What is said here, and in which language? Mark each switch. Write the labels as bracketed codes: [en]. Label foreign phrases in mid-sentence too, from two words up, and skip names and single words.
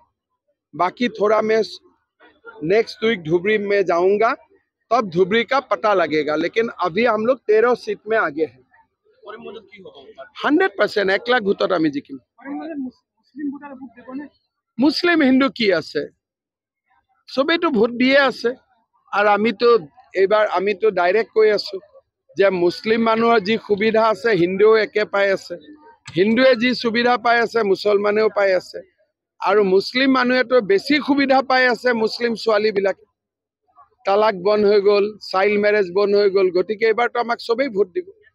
[hi] बाकी थोड़ा मैं नेक्स्ट वीक धुबरी में जाऊंगा, तब धुबरी का पता लगेगा, लेकिन अभी हम लोग 13 सीट में आगे है। [as] 100% 1 লাখ ভোটত আমি জিকিম। মুছলিম হিন্দু কি আছে, সবৈ তো ভোট দিয়ে আছে। আৰু আমি তো এবাৰ আমি তো ডাইৰেক্ট কৈ আছো যে মুসলিম মানুহৰ যি সুবিধা আছে হিন্দুও একে পাই আছে, হিন্দুৱে যি সুবিধা পাই আছে মুছলমানেও পাই আছে, আৰু মুসলিম মানুহে তো বেছি সুবিধা পাই আছে। মুসলিম ছোৱালী বিলাকে তালাক বন্ধ হৈ গ'ল, [en] child marriage [as] বন্ধ হৈ গ'ল, গতিকে এবাৰ তো আমাক সবেই ভোট দিব।